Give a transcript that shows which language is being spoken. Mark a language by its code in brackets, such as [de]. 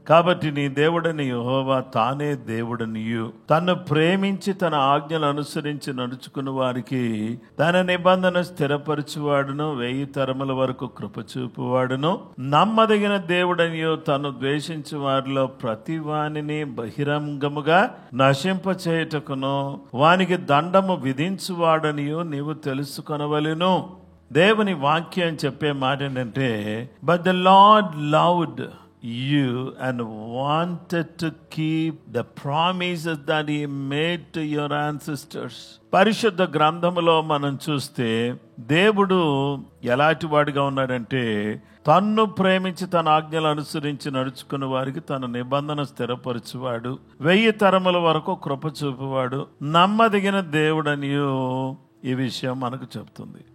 [te] కాబట్టి నీ దేవుడని యెహోవా తానే దేవుడనియు తన్ను ప్రేమించి తన ఆజ్ఞలు అనుసరించి నడుచుకున్న వారికి తన నిబంధన స్థిరపరచువాడును 1000 తరముల వరకు కృప చూపువాడును నమ్మదగిన దేవుడనియు తను ద్వేషించు వారిలో ప్రతి వానిని బహిరంగముగా నశింపచేయుటకును వానికి దండము విధించువాడనియు నీవు తెలుసుకొనవలెను. దేవుని వాక్యం చెప్పే మాట ఏంటంటే, [en] But the lord loved you and wanted to keep the promises that he made to your ancestors. [te] పరిశుద్ధ గ్రంథములో మనం చూస్తే దేవుడు ఎలాంటి వాడిగా ఉన్నాడంటే, తన్ను ప్రేమించి తన ఆజ్ఞలు అనుసరించి నడుచుకున్న వారికి తన నిబంధన స్థిరపరచువాడు 1000 తరముల వరకు కృప చూపువాడు నమ్మదగిన దేవుడనియు ఈ విషయం మనకు చెప్తుంది.